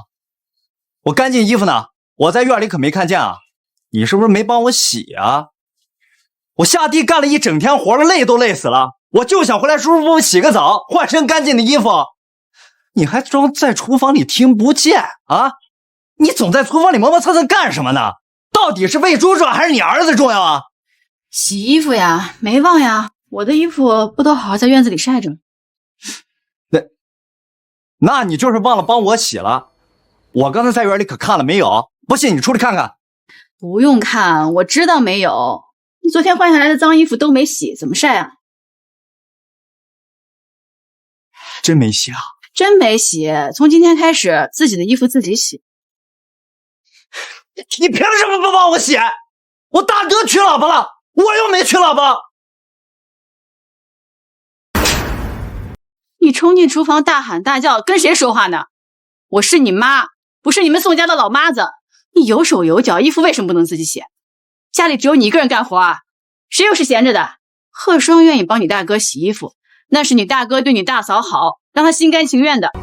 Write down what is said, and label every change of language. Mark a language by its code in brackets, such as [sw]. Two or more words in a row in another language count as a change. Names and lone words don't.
[zh] 我乾淨衣服呢，我在院裡可沒看見啊。你是不是沒幫我洗啊？我下地幹了一整天活了，累都累死了，我就想回來舒舒服服洗個澡，換身乾淨的衣服。你還裝在廚房裡聽不見啊？你總在廚房裡磨磨蹭蹭幹什麼呢？到底是餵豬重要還是你兒子重要啊？洗衣服呀，沒忘呀，我的衣服不都好好在院子裡曬着嗎？那你就是忘了幫我洗了。我剛才在院裡可看了沒有？不信你出來看看。不用看，我知道沒有。你昨天換下來的髒衣服都沒洗，怎麼曬啊？真沒洗啊？真没洗，從今天開始自己的衣服自己洗。你憑什麼不幫我洗？我大哥娶老婆了，我又沒娶老婆。你衝進廚房大喊大叫，跟誰說話呢？我是你媽，不是你們宋家的老媽子。你有手有腳，衣服為什麼不能自己洗？家裡只有你一個人幹活啊？誰又是閒着的？賀雙願意幫你大哥洗衣服，那是你大哥對你大嫂好，讓他心甘情願的。